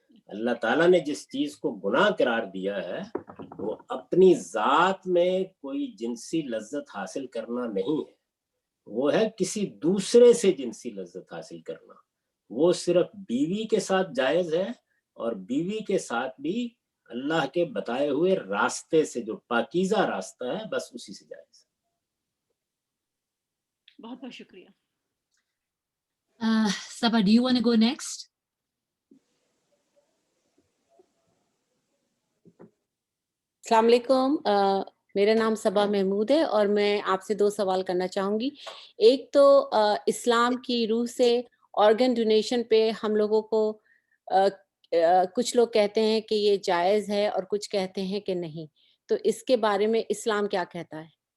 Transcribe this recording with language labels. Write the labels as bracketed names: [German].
[Urdu] اللہ تعالیٰ نے جس چیز کو گناہ قرار دیا ہے وہ اپنی ذات میں کوئی جنسی لذت حاصل کرنا نہیں ہے, وہ ہے کسی دوسرے سے جنسی لذت حاصل کرنا. وہ صرف بیوی کے ساتھ جائز ہے, اور بیوی کے ساتھ بھی اللہ کے بتائے ہوئے راستے سے, جو پاکیزہ راستہ ہے, بس اسی سے جائز ہے. بہت بہت شکریہ. [English] Saba, do you want to go next? [Urdu] السلام علیکم, میرا نام صبا محمود ہے اور میں آپ سے 2 سوال کرنا چاہوں گی. ایک تو اسلام کی روح سے آرگن ڈونیشن پہ ہم لوگوں کو کچھ لوگ کہتے ہیں کہ یہ جائز ہے اور کچھ کہتے ہیں کہ نہیں, تو اس کے بارے میں اسلام کیا کہتا ہے؟